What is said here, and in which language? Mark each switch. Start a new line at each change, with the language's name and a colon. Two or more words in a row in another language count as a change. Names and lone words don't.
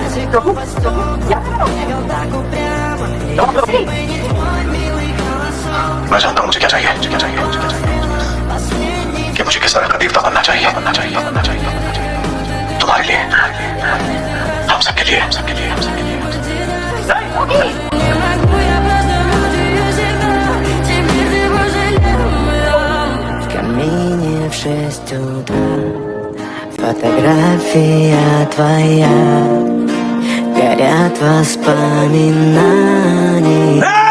Hindi: मैं जानता हूँ मुझे क्या चाहिए, कि मुझे किस तरह का देवता बनना चाहिए, तुम्हारे लिए, हम सबके लिए,
Russian: В камине в 6 утра фотография твоя, горят воспоминания.